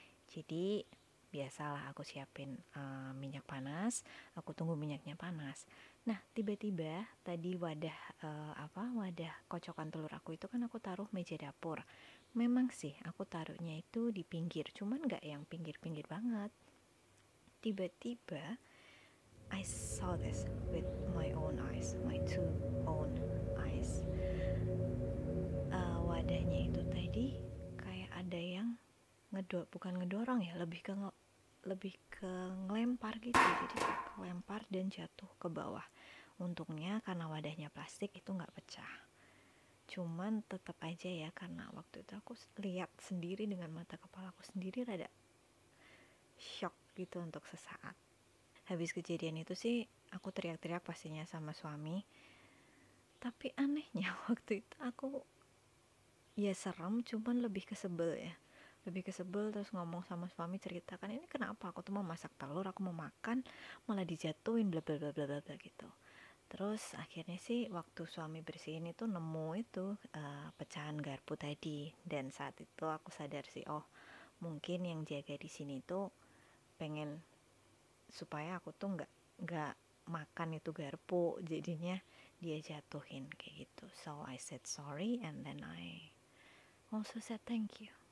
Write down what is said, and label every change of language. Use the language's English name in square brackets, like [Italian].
[Indonesian] Jadi biasalah aku siapin minyak panas, aku tunggu minyaknya panas. Nah, tiba-tiba tadi wadah kocokan telur aku itu kan aku taruh meja dapur. Memang sih aku taruhnya itu di pinggir, cuman gak yang pinggir-pinggir banget. [English] Tiba-tiba I saw this with my own eyes, my two own eyes. [Indonesian] Wadahnya itu tadi kayak ada yang bukan ngedorong ya, lebih ke ngelempar gitu. Jadi kelempar dan jatuh ke bawah. Untungnya karena wadahnya plastik itu nggak pecah. Cuman tetap aja ya, karena waktu itu aku lihat sendiri dengan mata kepala aku sendiri, rada shock gitu untuk sesaat. Habis kejadian itu sih aku teriak-teriak pastinya sama suami. Tapi anehnya waktu itu aku ya serem, cuman lebih kesebel ya. Lebih kesebel, terus ngomong sama suami, ceritakan ini kenapa, aku tuh mau masak telur, aku mau makan malah dijatuhin bla bla bla bla bla gitu. Terus akhirnya sih waktu suami bersihin itu nemu itu pecahan garpu tadi, dan saat itu aku sadar sih, oh mungkin yang jaga di sini tuh pengen supaya aku tuh nggak makan itu garpu, jadinya dia jatuhin kayak gitu. [English] So I said sorry and then I also said thank you.